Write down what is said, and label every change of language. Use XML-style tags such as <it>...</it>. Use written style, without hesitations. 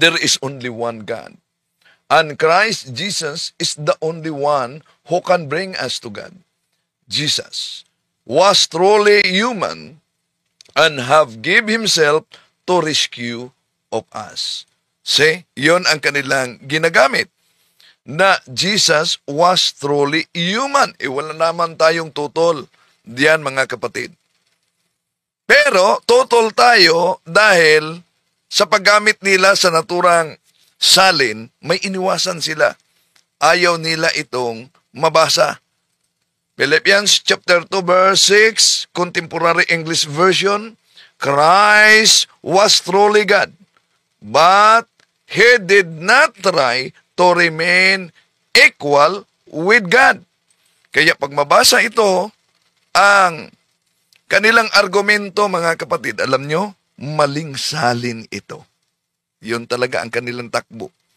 <en>There is only one God, and Christ Jesus is the only one who can bring us to God. Jesus was truly human and have give himself to rescue of us.</en> <tl>See, yon ang kanilang ginagamit, na</tl> <en>Jesus was truly human.</en> <tl>Wala naman tayong tutol diyan, mga kapatid. Pero tutol tayo dahil sa paggamit nila sa naturang salin, may iniwasan sila. Ayaw nila itong mabasa.</tl> <en>Philippians chapter 2 verse 6, Contemporary English Version, Christ was truly God, but he did not try to remain equal with God.</en> <tl>Kaya pag mabasa ito, ang kanilang argumento, mga kapatid, alam nyo, maling salin ito. Yun talaga ang kanilang takbo.</tl>